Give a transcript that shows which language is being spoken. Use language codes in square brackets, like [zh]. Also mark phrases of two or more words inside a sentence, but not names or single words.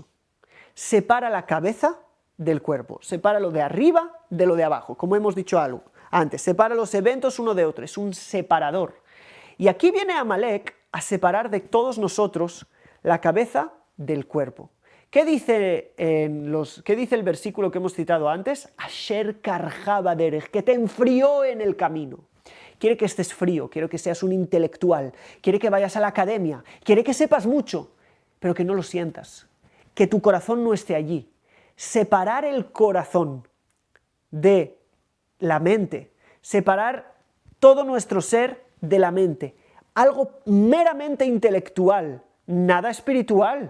[es] Separa la cabeza del cuerpo, separa lo de arriba de lo de abajo, como hemos dicho algo antes, separa los eventos uno de otro, es un separador. Y aquí viene Amalek a separar de todos nosotros la cabeza del cuerpo. ¿Qué dice el versículo que hemos citado antes? [he] אשר קרך בדרך, [es] que te enfrió en el camino. Quiere que estés frío, quiere que seas un intelectual, quiere que vayas a la academia, quiere que sepas mucho, pero que no lo sientas, que tu corazón no esté allí. Separar el corazón de la mente, separar todo nuestro ser de la mente, algo meramente intelectual, nada espiritual.